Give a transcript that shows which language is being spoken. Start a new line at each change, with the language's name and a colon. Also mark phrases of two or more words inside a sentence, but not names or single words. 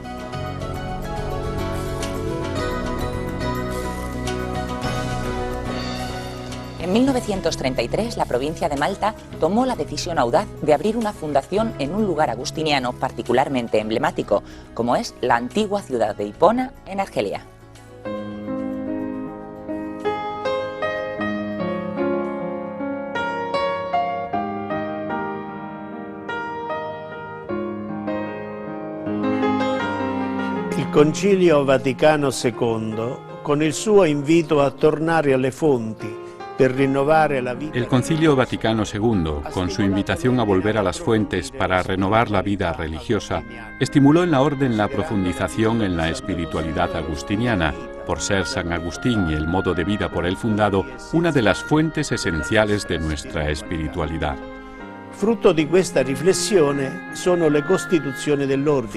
Spanish: En 1933, la provincia de Malta tomó la decisión audaz de abrir una fundación en un lugar agustiniano particularmente emblemático, como es la antigua ciudad de Hipona, en Argelia.
Italian: Il Concilio Vaticano II, con il suo invito a tornare alle fonti per rinnovare la vida.
Spanish: El Concilio Vaticano II, con su invitación a volver a las fuentes para renovar la vida religiosa, estimuló en la Orden la profundización en la espiritualidad agustiniana, por ser San Agustín y el modo de vida por él fundado una de las fuentes esenciales de nuestra espiritualidad.
Italian: Frutto di questa riflessione sono le costituzioni dell'ordine.